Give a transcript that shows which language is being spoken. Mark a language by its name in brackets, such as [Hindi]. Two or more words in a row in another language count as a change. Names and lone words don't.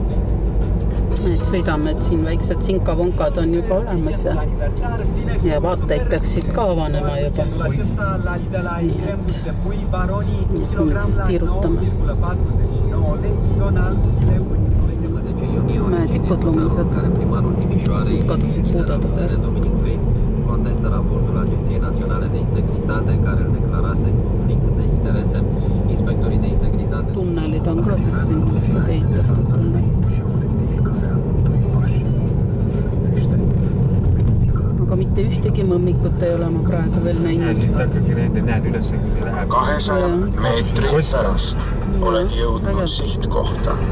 [Estonian] Et sõidame, et siin väiksed sinkavonkad on juba olemas ja vaateid peaksid ka avanema juba. Nii et me siis tiirutame. Mäetipud lumised, kadusid puudad. [Romanian] Contestă raportul Agenției Naționale de Integritate care îl declarase în conflict de interese. Inspectorii de integritate... [Estonian] Tunnelid on ka siis siin ehitatud. Aga mitte ühtegi mõmmikut ei ole ma praegu veel näinud. Siit hakkagi näed üles, kui see läheb. 200 meetrit pärast oled jõudnud sihtkohta.